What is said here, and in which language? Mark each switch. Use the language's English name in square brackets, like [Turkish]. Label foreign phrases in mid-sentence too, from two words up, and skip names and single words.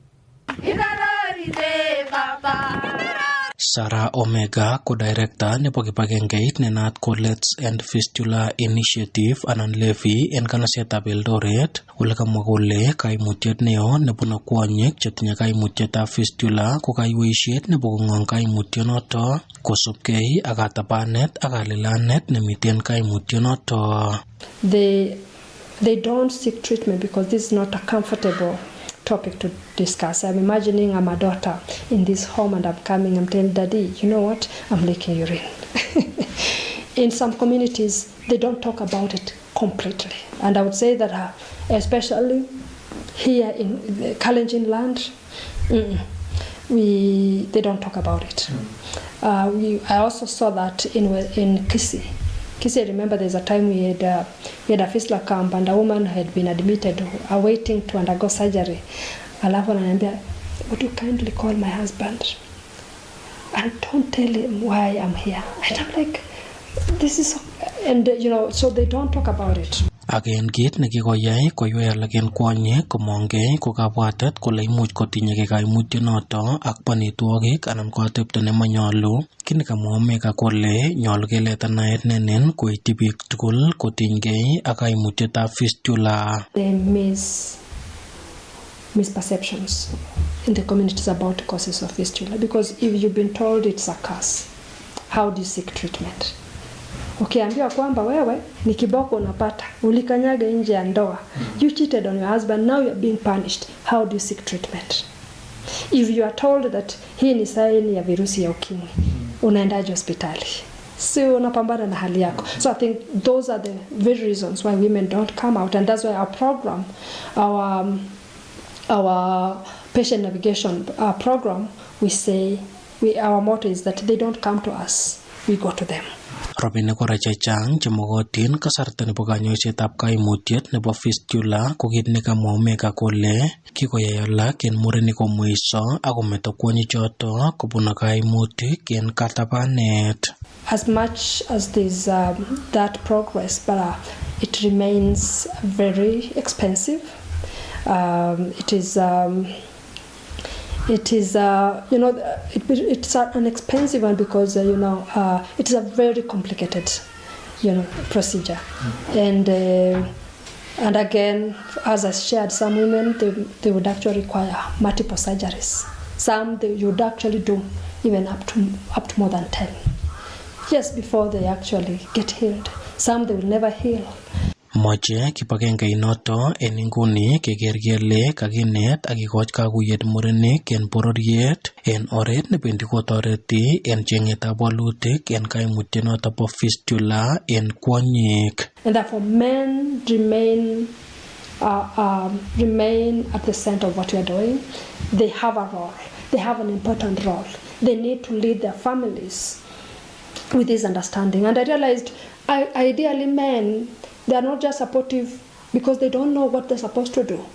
[Kalenjin] Sarah Omega ko director nebo kibagengeit nenaat ko Let's End Fistula Initiative anan LEFI en kanasetab Eldoret ole kamwa kole kaimutiet neo nebune kwonyik chetinye kaimutietab fistula ko kaiweisiet nebo kong'ong kaimutyonoto kosubkei ak katabanet ak kalilanet nemiten kaimutyonoto. [English] They don't seek treatment because this is not a comfortable topic to discuss. I'm imagining I'm a daughter in this home and I'm coming, I'm telling Daddy, you know what, I'm leaking urine. In some communities, they don't talk about it completely. And I would say that especially here in the Kalenjin land, they don't talk about it. I also saw that in Kisii. I remember there's a time we had a fistula camp and a woman had been admitted awaiting to undergo surgery. [Swahili] Alafu ananiambia, [English] would you kindly call my husband and don't tell him why I'm here. And I'm like, this is, and so they don't talk about it. [Kalenjin] Again kit nekikoyai koywei alak en kwonyik komongei ko kabwatet kole imuch kotinyegei kaimutyonoto ak banitwogik anan ko atepto nemanyolu. Kit nekamwa Omega kole nyolu keleta naet nenen koityi biik tugul kotinygei ak kaimutyetab fistula. [English] There misperceptions in the communities about the causes of fistula because if you've been told it's a curse, how do you seek treatment? [Swahili] Ukiambiwa kwamba wewe ni kiboko unapata, ulikanyaga nje ya ndoa, [English] you cheated on your husband, now you're being punished, how do you seek treatment? If you are told that [Swahili] hii ni saini ya virusi ya ukimwi, unaendaje hospitali? Si unapambana na hali yako. [English] So I think those are the very reasons why women don't come out, and that's why our program, our patient navigation program, we say, our motto is that they don't come to us, we go to them. [Kalenjin] Robinik kora chechang chemokotin kasarta nebo kanyoisetab kaimutiet nebo fistula ko kit nekamwa Omega kole kikoyai alak en murenik komweiso ak kometo kwonyichoto kobun kaimutik en katabanet. [English] As much as there's that progress, but it remains very expensive. It's an expensive one because it is a very complicated procedure, and again, as I shared, some women they would actually require multiple surgeries. Some you would actually do even up to more than 10 years before they actually get healed. Some they will never heal. [Kalenjin] Moche kibagengeit en inguni keker kele kakinet ak kikoch kakuyet murenik en bororiet en oret nebendi kotoreti en chengetab walutik en kaimutyonoto bo fistula en kwonyik. [English] And therefore men remain at the center of what we are doing. They have a role. They have an important role. They need to lead their families with this understanding. And I realized ideally men, they are not just supportive because they don't know what they're supposed to do.